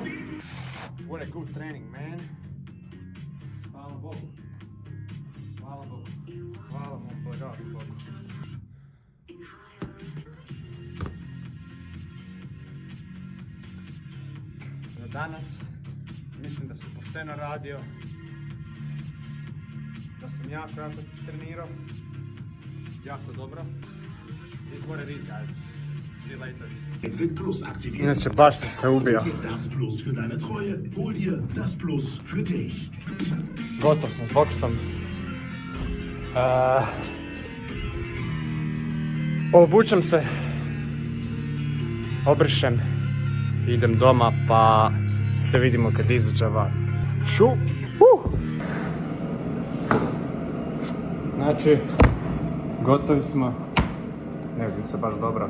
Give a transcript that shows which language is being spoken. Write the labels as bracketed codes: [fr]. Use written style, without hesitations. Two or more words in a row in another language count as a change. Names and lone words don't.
[en] What a good training, man. [hr] Hvala Bogu. Hvala Bogu. Hvala mom Božaru Bogu. Za danas mislim da sam pošteno radio. Da sam jako trenirao. Jako dobro. [en] It's what it is, guys. See you later. [de] Entwick Plus aktivieren. [hr] Inače, baš sam se ubio. [de] Das Plus für deine Treue. Hol dir das Plus für dich. [hr] Gotov sam s boksom. Obučem se, obrišem, idem doma pa se vidimo kad izađe van. Znači, gotovi smo, ne vidim se baš dobro.